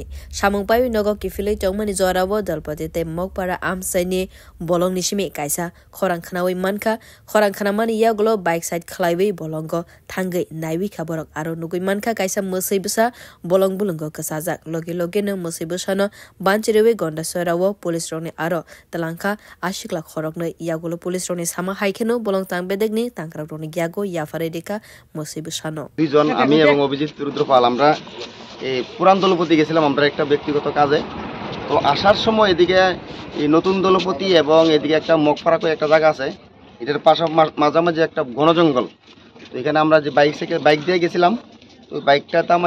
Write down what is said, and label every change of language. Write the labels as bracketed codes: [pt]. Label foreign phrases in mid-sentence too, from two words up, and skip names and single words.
[trp] Shamung Pai Nogo Kifile Tongmani Zorabo Dalpate Mokpara Amsaini Bolong Nishimi Kaisa Khorang Khanawi Manka Khorang Khanamani Yaglo Bike Side Khalaiwe Bolongo Tangai Naiwi Kaborok Aro Nugui Manka Kaisa Musibusa Bolong Bulungo Kasazak Logi Logino Musibusano Banchirewe Gondasara Police Roni Aro Talanka Ashikla Khorong Yagulo Police Roni Sama Haikeno Bolong Tang Bedegni Tankra Roni Yago Yafaredika Musibusano [bn] দুইজন আমি এবং অভিজিৎ রুদ্রপাল আমরা এই পুরান দলপতি গেছিলাম আমরা একটা ব্যক্তিগত কাজে তো আসার সময় এদিকে এই নতুন দলপতি এবং এদিকে একটা মগপাড়া কই একটা জায়গা আছে এটার পাশে মাঝামাঝি একটা ঘন জঙ্গল তো এখানে আমরা যে বাইক দিয়ে গেছিলাম তো বাইকটা থামাই